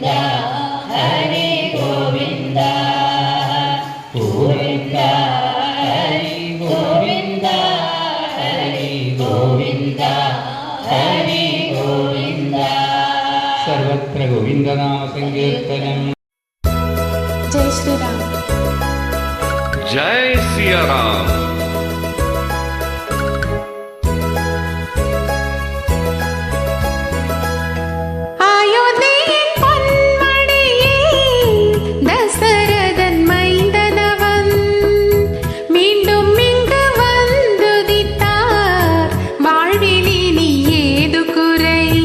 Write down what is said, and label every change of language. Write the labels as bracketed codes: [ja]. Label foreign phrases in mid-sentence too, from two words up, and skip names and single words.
[ml] ഹരി ഗോവിന്ദ ഗോവിന്ദ ഹരി ഗോവിന്ദ ഹരി ഗോവിന്ദ ഹരി ഗോവിന്ദ സർവത്ര ഗോവിന്ദനാമ സങ്കീർത്തനം. [hi] जय श्री राम. जय सिया राम. [ta] அயோத்தியின் பொன்மணியே தசரதன் மைந்தனவன் மீண்டும் இங்கு வந்துதித்தார் வாழ்வில் இனி ஏது குறை